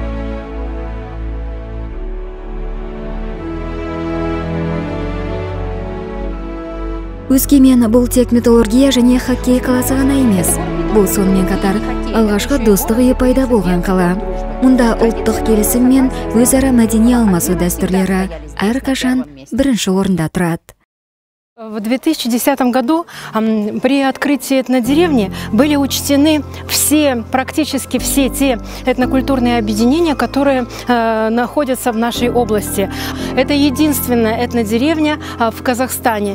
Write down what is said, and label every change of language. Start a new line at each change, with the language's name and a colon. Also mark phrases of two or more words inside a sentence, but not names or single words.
Kazakh: Өскемен бұл тек металлургия және хоккей қаласы ғана емес. Бұл сонымен қатар алғашқы достық үйі пайда болған қала. Мұнда ұлттық келісім мен өзара мәдени алмасу дәстүрлері әрқашан бірінші орында тұрады.
Russian: В 2010 году при открытии этнодеревни были учтены практически все те этнокультурные объединения, которые находятся в нашей области. Это единственная этнодеревня в Казахстане.